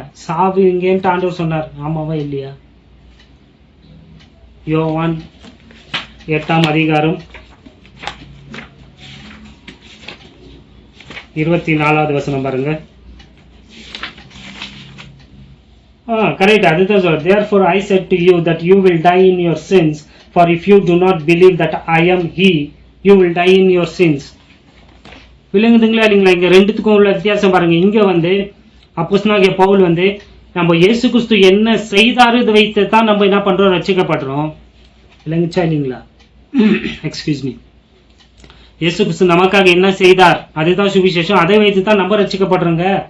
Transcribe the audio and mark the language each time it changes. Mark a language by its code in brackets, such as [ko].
[ta] சாவுவீங்கன்ட்டு ஆண்டவர் சொன்னார். ஆமாவா இல்லையா? யோவான் 8ஆம் அதிகாரம் 24வது வசனம் பாருங்க. கரெக்ட். அதுதான் சொல்ற. [en] Therefore I said to you that you will die in your sins, for if you do not believe that I am he, you will die in your sins. [ta] விளங்குதுங்களா? இல்லைங்களா? இங்க ரெண்டுத்துக்கும் உள்ள வித்தியாசம் பாருங்க. இங்க அப்போஸ்தலனாகிய பவுல் நம்ம இயேசு கிறிஸ்து என்ன செய்தாரு இதை வைத்து தான் நம்ம என்ன பண்றோம்? ரட்சிக்கப்படுறோம். விளங்குச்சா? இல்லைங்களா? [en] Excuse me. [ta] இயேசு கிறிஸ்து நமக்காக என்ன செய்தார் அதுதான் சுவிசேஷம். அதை வைத்து தான் நம்ம ரட்சிக்கப்படுறோங்க.